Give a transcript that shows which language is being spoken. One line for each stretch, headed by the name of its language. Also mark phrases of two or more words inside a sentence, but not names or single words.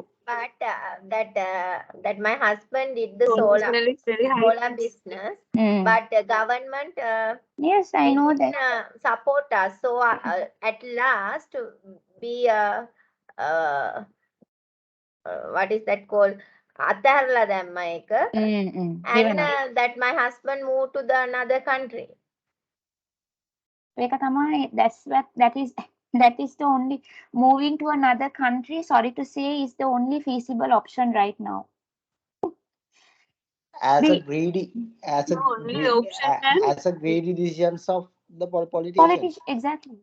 English: But that my husband did the Professionally, it's very high. solar business, Mm. but the government Yes, I know didn't that. support us. So at last, we what is that called?
Sinhala: අතහැරලා දැම්ම එක.
English: And that my husband moved to the another country.
Sinhala: ඒක තමයි,
English: that is the only, moving to another country, sorry to say, is the only feasible option right now. As a The greedy, as a No, only option, ma'am. as a greedy decisions of the politicians. Exactly.